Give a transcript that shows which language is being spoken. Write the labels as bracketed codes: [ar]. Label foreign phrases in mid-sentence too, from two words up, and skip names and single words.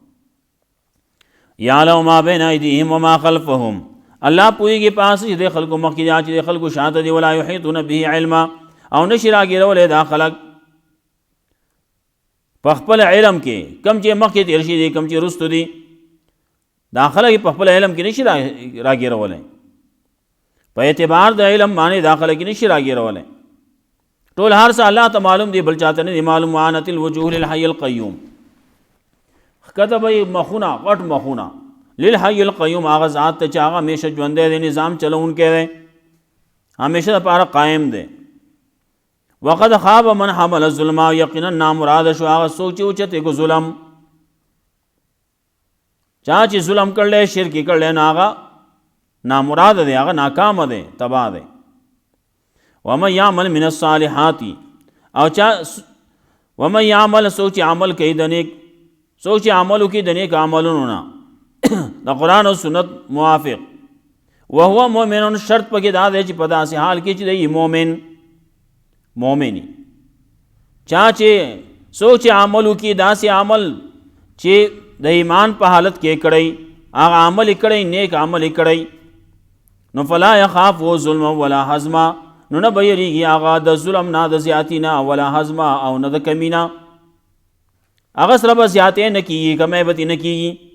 [ar] یعلم ما بین ایدیهم وما خلفهم، [ps] الله پوهېږي په هغه چې د خلکو مخکې دي، چې د خلکو شاته دي، [ar] ولا یحیطون به علما، [ps] او نشي راګیرولی دا خلک په خپل علم کې، کم چې مخکې تېر شي دي، کم چې رستو دي، دا خلک په خپل علم کې نشي راګیرولی، په اعتبار د علم باندې دا خلک نشي راګیرولی. ټول هر څه الله ته معلوم دی، بل چاته نه دی معلوم. [ar] وعنت الوجوه للحي القیوم، [ps] ښکته به مخونه، غټ مخونه، [ar] للحي القیوم، [ps] هغه ذات ته چې هغه همیشه ژوندی دی، نظام چلوونکی دی، همیشه دپاره قایم دی. [ar] وقد خاب من حمل الظلم، [ps] یقینا نامراد شو هغه څوک چې اوچتې کو ظلم، چا چې ظلم کړلی، شرک کړلی، نو هغه نامراد دی، هغه ناکام دی، تباه دی. [ar] ومن یعمل من الصالحات، [ps] او چا [ar] ومن یعمل، [ps] څوک چې عمل کوي د نیک، څوک چې عمل وکړي د نیک عملونو نه د قرآن او سنت موافق، [ar] وهو مؤمن، [ps] شرط پکې دا دی چې په داسې حال کې چې دی مؤمنی، چا چې څوک چې عمل وکړي داسې عمل چې د ایمان په حالت کې کړی، هغه عمل یې کړی، نیک عمل یې کړی، نو [ar] فلا یخاف ظلم ولا حزما، [ps] نو نه به یریږي هغه د ظلم نه، د زیاتي نه، [ar] ولا حزما، [ps] او نه د کمي نه، هغه سره به زیاتې نه کېږي، کمی به نه کېږي.